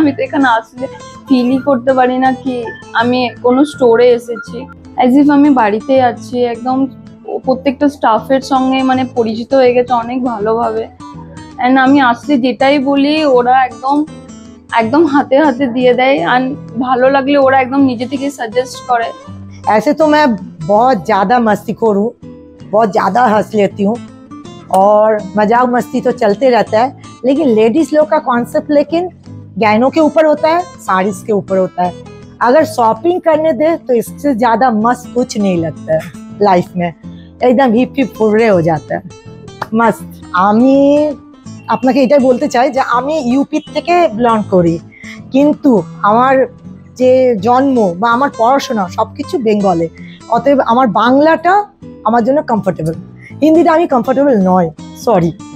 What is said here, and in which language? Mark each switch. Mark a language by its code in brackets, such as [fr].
[bn] আমি তো এখানে আসলে ফিলই করতে পারি না কি আমি কোনো স্টোরে এসেছি, [en] as if [bn] আমি বাড়িতে আছি। একদম প্রত্যেকটা স্টাফের সঙ্গে মানে পরিচিত হয়ে গেছে অনেক ভালোভাবে। অ্যান্ড আমি আসলে যেটাই বলি ওরা একদম হাতে হাতে দিয়ে দেয়। আর ভালো লাগলে ওরা একদম নিজে থেকে সাজেস্ট করে। [hi] ऐसे तो मैं बहुत ज़्यादा मस्तीखोर हूँ, बहुत ज़्यादा हंस लेती हूँ और मजाक मस्ती तो चलते रहता है। लेकिन लेडीज लोग का कॉन्सेप्ट लेकिन गहनों के ऊपर होता है, साड़ीज के ऊपर होता है। अगर शॉपिंग करने दे तो इससे ज़्यादा मस्त कुछ नहीं लगता है लाइफ में। एकदम हिप हिप फुर्रे हो जाता है, मस्त। [bn] আমি আপনাকে এটাই বলতে চাই যে আমি ইউপি থেকে বিলং করি, কিন্তু আমার যে জন্ম বা আমার পড়াশোনা সবকিছু বেঙ্গলে। অতএব আমার বাংলাটা আমার জন্য কমফোর্টেবল, হিন্দিটা আমি কমফোর্টেবল নয়, সরি।